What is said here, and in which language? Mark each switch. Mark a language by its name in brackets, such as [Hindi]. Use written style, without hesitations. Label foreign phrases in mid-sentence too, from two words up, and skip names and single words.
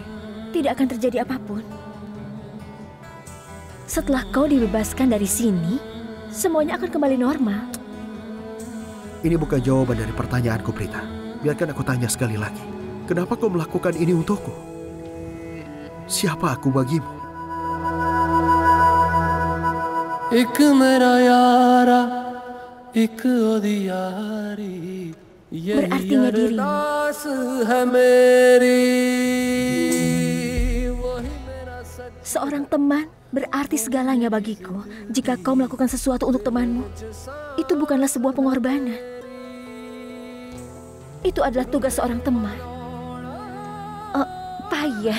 [Indonesian] Tidak akan terjadi apapun. Setelah kau dibebaskan dari sini, semuanya akan kembali normal. Ini bukan jawaban dari pertanyaanku, Prita. Biarkan aku tanya sekali lagi. Kenapa kau melakukan ini untukku? Siapa aku bagimu? [Hindi] एक मेरा यारा एक ओदियारी [Indonesian] Berarti dirimu. [Hindi] अरदास है मेरी [Indonesian] Seorang teman berarti segalanya bagiku. Jika kau melakukan sesuatu untuk temanmu, itu bukanlah sebuah pengorbanan. Itu adalah tugas seorang teman. Payah.